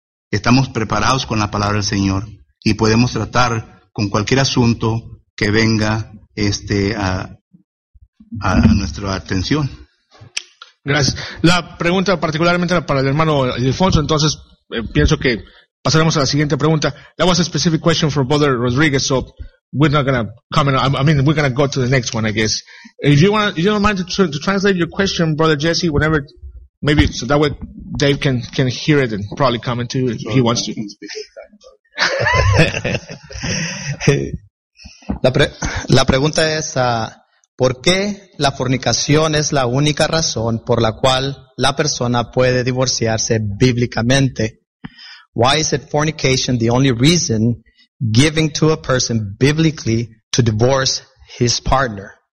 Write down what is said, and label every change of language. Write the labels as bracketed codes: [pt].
[es] Estamos preparados con la palabra del Señor y podemos tratar con cualquier asunto que venga a nuestra atención. Gracias. La pregunta particularmente para el hermano Ildefonso, entonces pienso que pasaremos a la siguiente pregunta. [en] That was a specific question for Brother Rodriguez, so we're not going to comment. I mean, we're going to go to the next one, I guess. If you don't mind to translate your question, Brother Jesse, whenever, maybe so that way Dave can hear it and probably comment too if he wants to. [es] La pregunta es, ¿por qué la fornicación es la única razón por la cual la persona puede divorciarse bíblicamente? [en] Why is it fornication the only reason giving to a person biblically to divorce his partner?